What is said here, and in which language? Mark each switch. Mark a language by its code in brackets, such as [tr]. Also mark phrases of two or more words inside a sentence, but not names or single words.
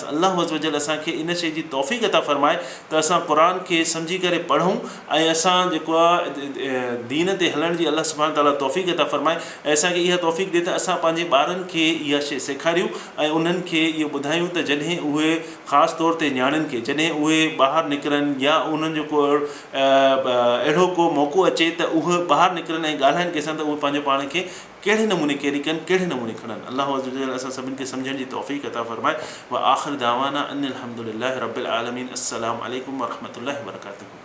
[sd] अलाह [ar] عز وجل [sd] असांखे इन शइ जी तौफ़ीक़ अता फ़रमाए त असां क़ुर खे सम्झी करे पढ़ूं ऐं असां जेको आहे दीन ते हलण जी अलाह [ar] سبحانه وتعالى [sd] तौफ़ीक़ अता फ़रमाए ऐं असांखे इहा तौफ़ीक़ ॾिए त असां पंहिंजे ॿारनि खे इहा शइ सेखारियूं ऐं उन्हनि खे इहो ॿुधायूं त जॾहिं उहे ख़ासि तौर ते नियाणियुनि खे जॾहिं उहे ॿाहिरि निकिरनि या उन्हनि जो को अहिड़ो को मौक़ो अचे त उहे ॿाहिरि निकिरनि ऐं ॻाल्हाइनि कंहिंसां, त उहे पंहिंजो पाण खे कहिड़े नमूने कैरी कनि, कहिड़े नमूने खणनि। अलाह [ar] عز وجل [sd] असां सभिनि खे सम्झण जी तौफ़ीक़ अता फ़रमाए। [ar] وآخر دعوانا أن الحمد لله رب العالمين. السلام عليكم ورحمة الله وبركاته.